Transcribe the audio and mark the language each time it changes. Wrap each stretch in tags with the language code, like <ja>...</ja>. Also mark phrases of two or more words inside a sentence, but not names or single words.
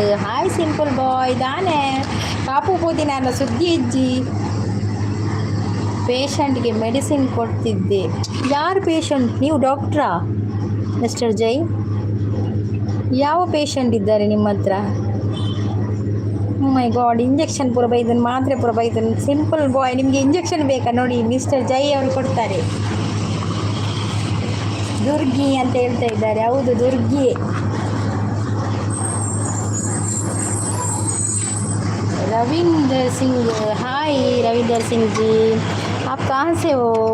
<tcy>ಹಾಯ್ ಸಿಂಪಲ್ ಬಾಯ್ ದಾನೆ ಪಾಪು ಪೋದಿನ ಸುದ್ದಿ ಇಜ್ಜಿ</tcy> <kn>ಪೇಷಂಟ್ಗೆ ಮೆಡಿಸಿನ್ ಕೊಡ್ತಿದ್ದೆ. ಯಾರು ಪೇಷಂಟ್? ನೀವು ಡಾಕ್ಟ್ರಾ ಮಿಸ್ಟರ್ ಜೈ? ಯಾವ ಪೇಷಂಟ್ ಇದ್ದಾರೆ ನಿಮ್ಮ ಹತ್ರ?</kn> <en>My God,</en> <tcy>ಇಂಜೆಕ್ಷನ್ ಪೂರ ಬೈದನು, ಮಾತ್ರೆ ಪೂರ ಬೈದನು.</tcy> <kn>ಸಿಂಪಲ್ ಬಾಯ್ ನಿಮಗೆ ಇಂಜೆಕ್ಷನ್ ಬೇಕಾ? ನೋಡಿ ಮಿಸ್ಟರ್ ಜೈ ಅವರು ಕೊಡ್ತಾರೆ. ದುರ್ಗಿ ಅಂತ ಹೇಳ್ತಾ ಇದ್ದಾರೆ. ಹೌದು ದುರ್ಗಿ.</kn> <hi>रविंदर सिंह, हाय रविंदर सिंह जी, आप कहाँ से हो?</hi>